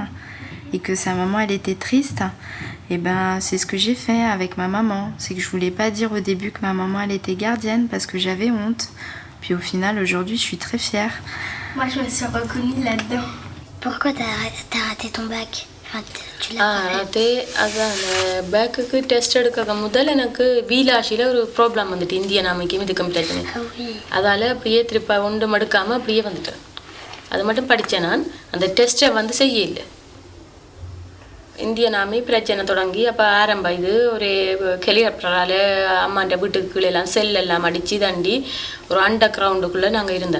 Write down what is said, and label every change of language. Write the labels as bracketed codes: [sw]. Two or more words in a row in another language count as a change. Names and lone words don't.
[fr] Et que sa maman elle était triste. Et c'est ce que j'ai fait avec ma maman. C'est que je voulais pas dire au début que ma maman elle était gardienne parce que j'avais honte. Puis au final aujourd'hui je suis très fière. Moi je me suis reconnue là-dedans. Pourquoi t'as raté ton bac? Enfin, tu l'as raté bac [ta] test எடுக்க முதல்ல எனக்கு வீலாஷில ஒரு ப்ராப்ளம் வந்துட்டு [en] Indian army [ta] இது கம்ப்ளீட் பண்ணி அதால அப்படியே திருப்பி ஒன்று மடுக்காம அப்படியே வந்துட்டேன். அது மட்டும் படித்தேன் நான். அந்த டெஸ்ட்டை வந்து செய்யல. [en] Indian Army [ta] பிரச்சனை தொடங்கி அப்போ ஆரம்ப இது ஒரு ஹெலிகாப்டரால் அம்மாண்ட வீட்டுக்குள்ளெல்லாம் செல்லெல்லாம் அடித்து தண்டி ஒரு அண்டர் கிரவுண்டுக்குள்ளே நாங்கள் இருந்தோம்.